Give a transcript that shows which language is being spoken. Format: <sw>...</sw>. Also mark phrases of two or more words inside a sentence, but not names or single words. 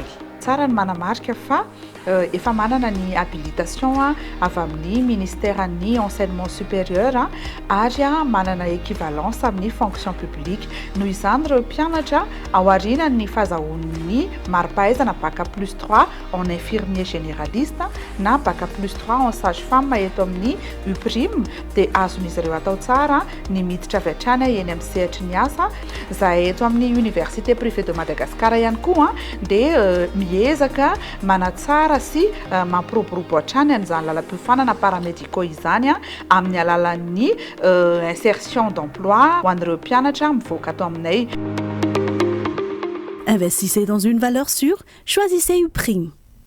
<mg>Tsara ny manamarika fa efa manana ny habilitation avy amin'ny ministère ny</mg> <fr>enseignement supérieur</fr> <mg>ary manana équivalence amin'ny</mg> <fr>fonction publique.</fr> <mg>Noho izany ireo mpianatra ao aorian'ny fahazahoan'ny mari-pahaizana</mg> <fr>bac plus 3 en infirmier généraliste</fr> <mg>na</mg> <fr>bac plus 3 en sage-femme</fr> <mg>eto amin'ny UPRIM dia azon'izy ireo atao tsara ny miditra avy hatrany eny amin'ny sehatry ny asa. Zahay eto amin'ny Université privée de Madagascar ihany koa dia miezaka manatsara sy mampiroborobo hatrany an'izany lalam-piofanana paramédicaux izany amin'ny alalan'ny</mg> <fr>insertion d'emploi</fr> <mg>ho an'ireo mpianatra mivoaka ato aminay.</mg> <fr>Investissez dans une valeur sûre, choisissez UPRIM.</fr>